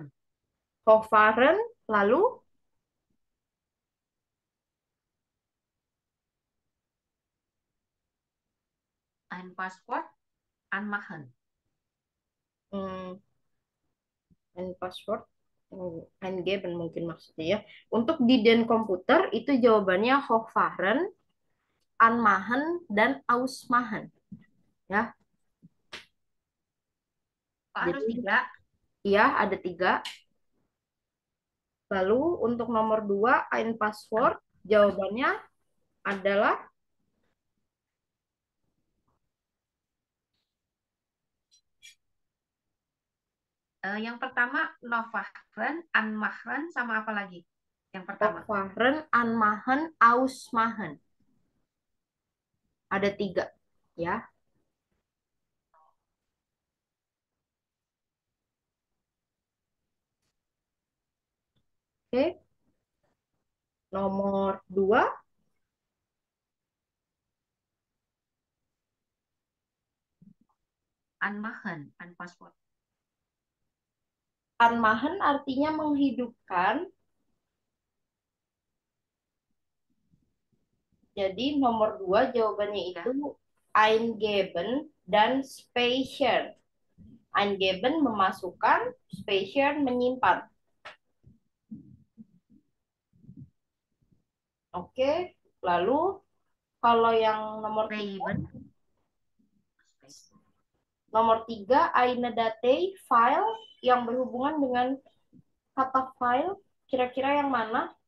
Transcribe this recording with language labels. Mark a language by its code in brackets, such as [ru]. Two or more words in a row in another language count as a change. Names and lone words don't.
[de] Hochfahren, lalu Ein Passwort. Anmachen. [en] hmm, and password, [id] eingeben mungkin maksudnya ya. Untuk di den komputer itu jawabannya [de] Hochfahren, anmachen, [id] dan ausmachen. Ya, Oh, harus jadi 3. iya ada 3. Lalu untuk nomor 2, [de] ein password, [id] jawabannya adalah Yang pertama [de] Novaren, Anmachen, [id] sama apa lagi? Yang pertama. [de] Hochfahren, anmachen, ausmachen. [id] Ada 3, ya. Oke. Nomor 2, [de] Anmachen, Passwort. [id] Anmachen artinya menghidupkan. Jadi nomor 2 jawabannya Ya. itu eingeben dan speichern. Eingeben memasukkan, speichern menyimpan. Oke, lalu kalau yang nomor 3, [de] Raven. [id] nomor 3 [de] eine Datei [id] file yang berhubungan dengan kata file, kira-kira yang mana?